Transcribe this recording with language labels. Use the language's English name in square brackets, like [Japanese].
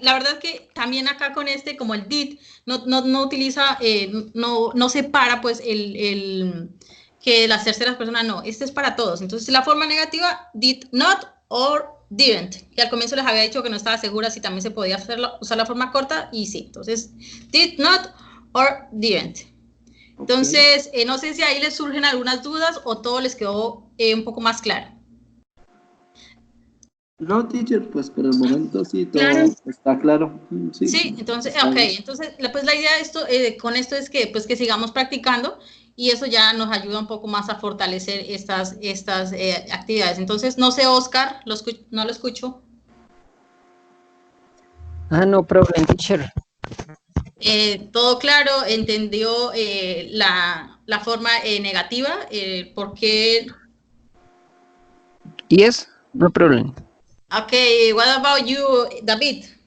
[Spanish] La verdad es que también acá con este, como el did, no utiliza, no separa pues que las terceras personas no. Este es para todos. Entonces la forma negativa, [English] did not or didn't. [Spanish] Y al comienzo les había dicho que no estaba segura si también se podía usar la forma corta y sí. Entonces, [English] did not or didn't. [Spanish] Entonces, no sé si ahí les surgen algunas dudas o todo les quedó un poco más claro. No, teacher, pues por el momento sí, todo está claro. Sí, entonces, ok, entonces pues la idea de esto, con esto es que, pues, que sigamos practicando y eso ya nos ayuda un poco más a fortalecer estas actividades. Entonces, no sé, Oscar, no lo escucho. [English] No problem, teacher. [Spanish] Todo claro, entendió la forma negativa, ¿por qué? [English] Yes, no problem. Okay, what about you, David?